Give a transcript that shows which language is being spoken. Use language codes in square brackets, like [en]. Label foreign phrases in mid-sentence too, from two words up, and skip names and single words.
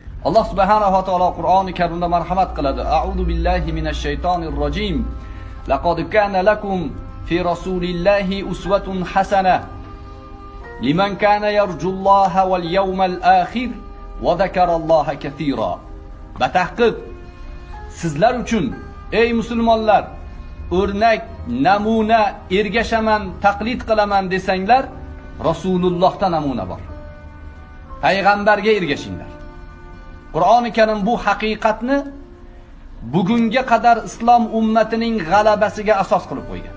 [uz] Alloh subhanahu va taolo Qur'oni Karimda marhamat qiladi. [ar] أعوذ بالله من الشيطان الرجيم. لقد كان لكم في رسول الله أسوة حسنة لمن كان يرجو الله واليوم الآخر وذكر الله كثيرا. [uz] Batahqiq sizlar uchun ey musulmonlar o'rnak, namuna ergashaman, taqlid qilaman desanglar, Rasulullohda namuna bor. Payg'ambarga ergashinglar. Qur'oni Karim bu haqiqatni bugunga qadar islom ummatining g'alabasiga asos qilib qo'ygan.